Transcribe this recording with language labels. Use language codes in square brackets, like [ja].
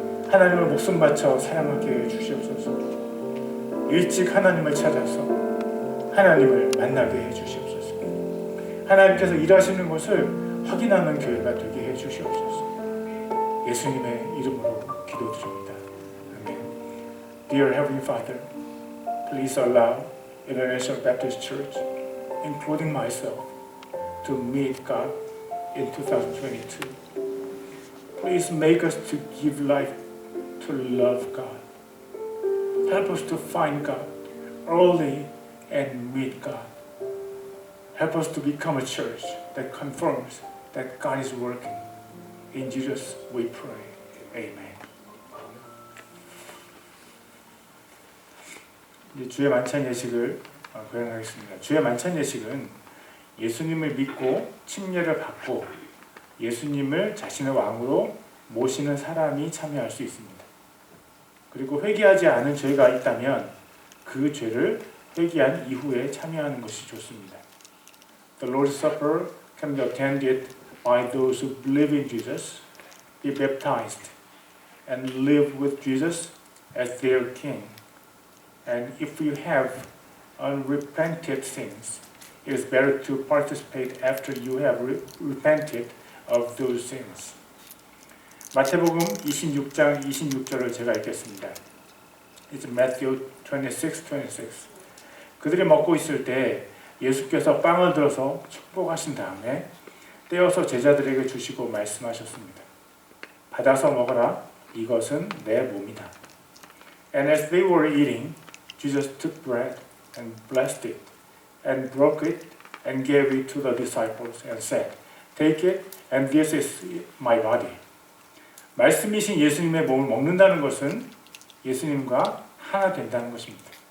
[ko] 하나님을 목숨 바쳐 사랑하게 해 주시옵소서. 일찍 하나님을 찾아서 하나님을 만나게 해 주시옵소서. 하나님께서 일하시는 것을 확인하는 교회가 되게 해 주시옵소서. 예수님의 이름으로 기도드립니다. 아멘. [en] Dear Heavenly Father, please allow International Baptist Church, including myself, to meet God in 2022. Please make us to give life to love God. Help us to find God early and meet God. Help us to become a church that confirms that God is working. In Jesus we pray. Amen. [ko] 이제 주의 만찬 예식을 거행하겠습니다. 주의 만찬 예식은 예수님을 믿고 침례를 받고 예수님을 자신의 왕으로 모시는 사람이 참여할 수 있습니다. 그리고 회개하지 않은 죄가 있다면 그 죄를 회개한 이후에 참여하는 것이 좋습니다. [en] The Lord's Supper can be attended by those who believe in Jesus, be baptized, and live with Jesus as their King. And if you have unrepented sins, it is better to participate after you have repented of those sins. [ko] 마태복음 26장 26절을 제가 읽겠습니다. [en] It's Matthew 26:26. [ko] 그들이 먹고 있을 때 예수께서 빵을 들어서 축복하신 다음에 떼어서 제자들에게 주시고 말씀하셨습니다. 받아서 먹어라. 이것은 내 몸이다. [en] And as they were eating, Jesus took bread and blessed it and broke it and gave it to the disciples and said, Take it and this is my body. [ko] 말씀이신 예수님의 몸을 먹는다는 것은 예수님과 하나 된다는 것입니다.